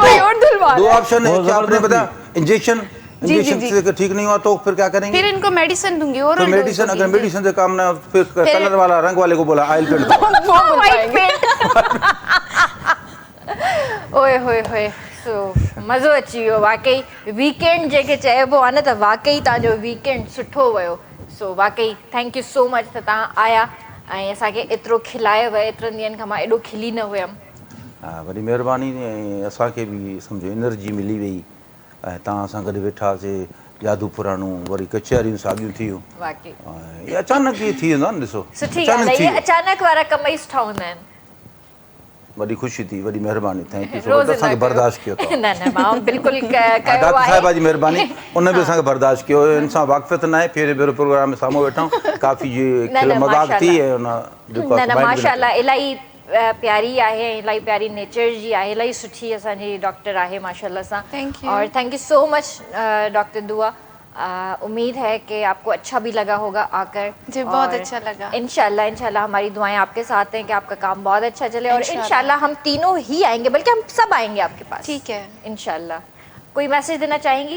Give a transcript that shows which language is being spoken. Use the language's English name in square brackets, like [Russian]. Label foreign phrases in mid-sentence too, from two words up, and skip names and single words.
[Hindi] कोई और धुलवा दो रहा है। ऑप्शन है, बहुत क्या आपने जबरदस्ती। बताया? इंजेक्शन जी। से ठीक नहीं हुआ तो फिर क्या करेंगे? फिर इनको मेडिसिन दूंगी और तो मेडिसिन, अगर मेडिसिन से काम ना हो, फिर कलर वाला, रंग वाले को बोला [English] oil paint [Hindi] दो। [English] White paint. [Sindhi] ओए होए सो मज़ो अची वियो वाकई। वीकेंड जेके चइबो आहे न, त वाकई तव्हांजो वीकेंड सुठो वियो। सो वाकई [English] thank you so much [Sindhi] त तव्हां आया ऐं असांखे एतिरो खिलायव। एतिरनि ॾींहंनि खां मां एॾो खिली न हुयमि। हा, वरी महिरबानी, ऐं असांखे बि सम्झो एनर्जी मिली वई ऐं तव्हां सां गॾु वेठासीं, यादू पुराणूं, वरी कचहरियूं साॻियूं थियूं। वाकई ये अचानक ई थी वेंदो आहे न, ॾिसो सुठी अचानक ॻाल्हि थी आहे। वियो। इहे अचानक वारा कम ई सुठा हूंदा आहिनि। वॾी ख़ुशी थी, वॾी महिरबानी, [English] Thank you so [Sindhi] रोज़ मच, असांखे न कयो। बर्दाश्त कयो अथव। न मां बिल्कुलु कयो डॉक्टर आहे। साहिबा जी महिरबानी, उन बि असांखे बर्दाश्त कयो। इन सां वाक़फ़ियत न आहे, फिर भेरो प्रोग्राम में साम्हूं वेठा काफ़ी खिल मज़ाक थी ऐं उन न माशाल्लाह इलाही प्यारी आहे, इलाही प्यारी नेचर जी आहे, इलाही सुठी असांजी डॉक्टर आहे माशाल्लाह सां। [English] Thank you. और thank you so much डॉक्टर दुआ। [Hindi] उम्मीद है कि आपको अच्छा भी लगा होगा आकर। जी, बहुत और अच्छा लगा। इंशाल्लाह हमारी दुआएं आपके साथ हैं कि आपका काम बहुत अच्छा चले, और इंशाल्लाह। इंशाल्लाह हम तीनों ही आएंगे, बल्कि हम सब आएंगे आपके पास। ठीक है। इंशाल्लाह। कोई मैसेज देना चाहेंगी?